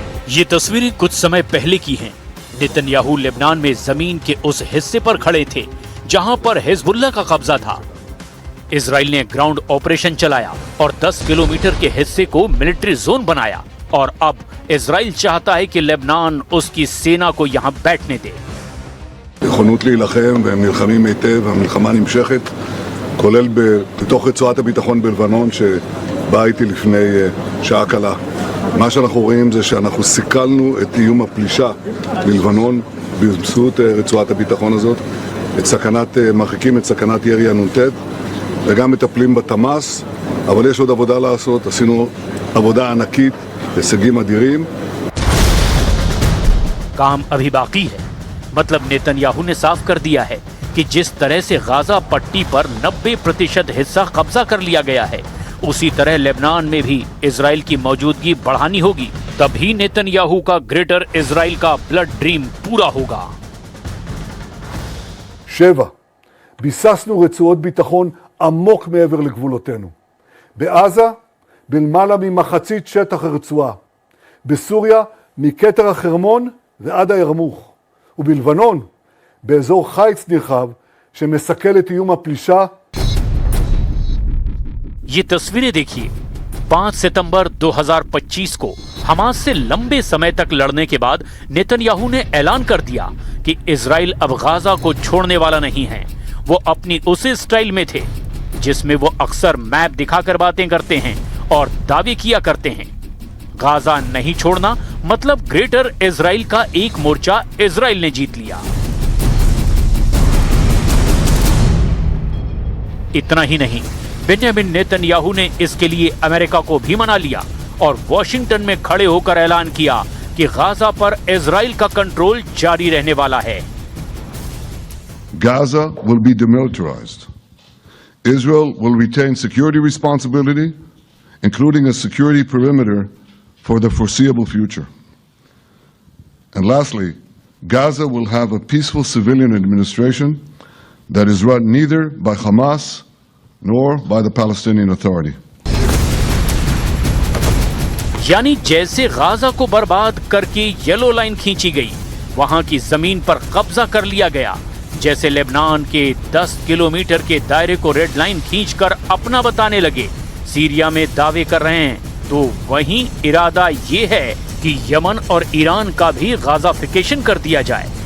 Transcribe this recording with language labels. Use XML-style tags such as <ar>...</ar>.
<hi>ये तस्वीरें कुछ समय पहले की हैं। नेतन्याहू लेबनान में जमीन के उस हिस्से पर खड़े थे जहां पर हिजबुल्लाह का कब्जा था। इजराइल ने ग्राउंड ऑपरेशन चलाया और 10 किलोमीटर के हिस्से को मिलिट्री जोन बनाया, और अब इजराइल चाहता है कि लेबनान उसकी सेना को यहां बैठने दे।</hi> <he>נכונות להילחם, והם נלחמים היטב, המלחמה נמשכת, כולל בתוך רצועת הביטחון בלבנון שבאה איתי לפני שעה קלה. מה שאנחנו רואים זה שאנחנו סיכלנו את איום הפלישה ללבנון באמצעות רצועת הביטחון הזאת, מרחיקים את סכנת ירי הנ"ט, וגם מטפלים בתמ"ס, אבל יש עוד עבודה לעשות, עשינו עבודה ענקית, הישגים אדירים.</he> <hi>काम अभी बाकी है। मतलब नेतन्याहू ने साफ कर दिया है कि जिस तरह से गाजा पट्टी पर 90% हिस्सा कब्जा कर लिया गया है, उसी तरह लेबनान में भी इजराइल की मौजूदगी बढ़ानी होगी, तभी नेतन्याहू का ग्रेटर इजराइल का ब्लड ड्रीम पूरा होगा। 7.</hi> <he>ביססנו רצועות ביטחון עמוק מעבר לגבולותינו. בעזה בלמעלה ממחצית שטח הרצועה. בסוריה, מכתר החרמון ועד הירמוך. ובלבנון, באזור חיץ נרחב שמסכל את איום הפלישה.</he> <hi>ये तस्वीरें देखिए। 5 सितंबर 2025 को हमास से लंबे समय तक लड़ने के बाद नेतन्याहू ने ऐलान कर दिया कि इजराइल अब गाजा को छोड़ने वाला नहीं है। वो अपनी उसी स्टाइल में थे जिसमें वो अक्सर मैप दिखाकर बातें करते हैं और दावे किया करते हैं। गाजा नहीं छोड़ना मतलब ग्रेटर इजराइल का एक मोर्चा इजराइल ने जीत लिया। इतना ही नहीं, बेंजामिन नेतन्याहू ने इसके लिए अमेरिका को भी मना लिया और वॉशिंगटन में खड़े होकर ऐलान किया कि गाजा पर इजराइल का कंट्रोल जारी रहने वाला है।</hi> <en>Gaza will be demilitarized. Israel will retain security responsibility, including a security perimeter for the foreseeable future. And lastly, Gaza will have a peaceful civilian administration that is run neither by Hamas nor by the Palestinian Authority.</en> <hi>यानी जैसे Gaza को बर्बाद करके yellow line खींची गई, वहां की जमीन पर कब्जा कर लिया गया, जैसे लेबनान के 10 किलोमीटर के दायरे को रेड लाइन खींचकर अपना बताने लगे सीरिया में दावे कर रहे हैं, तो वहीं इरादा ये है कि यमन और ईरान का भी गाजाफिकेशन कर दिया जाए।</hi>